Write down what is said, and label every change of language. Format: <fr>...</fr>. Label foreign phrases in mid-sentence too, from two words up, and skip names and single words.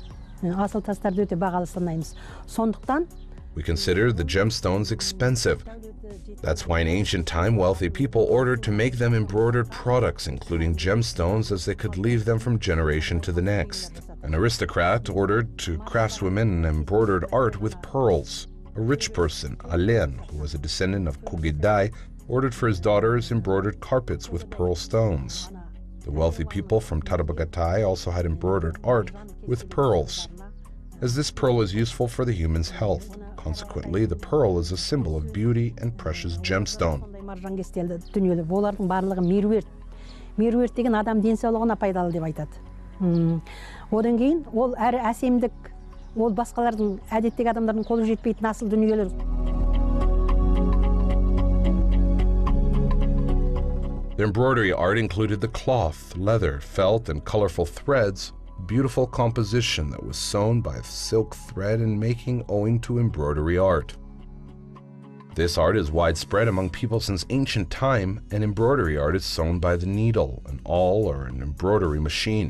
<kk>Асыл тастарды өте бағалы санаймыз. Сондықтан</kk> <en>we consider the gemstones expensive. That's why in ancient time wealthy people ordered to make them embroidered products, including gemstones, as they could leave them from generation to the next. An aristocrat ordered to craftswomen embroidered art with pearls. A rich person, Alen, who was a descendant of Kugidai, ordered for his daughters embroidered carpets with pearl stones. The wealthy people from Tarabagatai also had embroidered art with pearls, as this pearl is useful for the human's health. Consequently, the pearl is a symbol of beauty and precious gemstone.</en> <kk>Олардың барлығы меруерт. Меруерт деген адам денсаулығына пайдалы деп айтады. Одан кейін ол әрі әсемдік, ол басқалардың әдеттегі адамдардың қолы жетпейтін асыл дүниелер.</kk> <en>The embroidery art included the cloth, leather, felt, and colorful threads, beautiful composition that was sewn by silk thread and making owing to embroidery art. This art is widespread among people since ancient time, and embroidery art is sewn by the needle, an awl, or an embroidery machine.</en>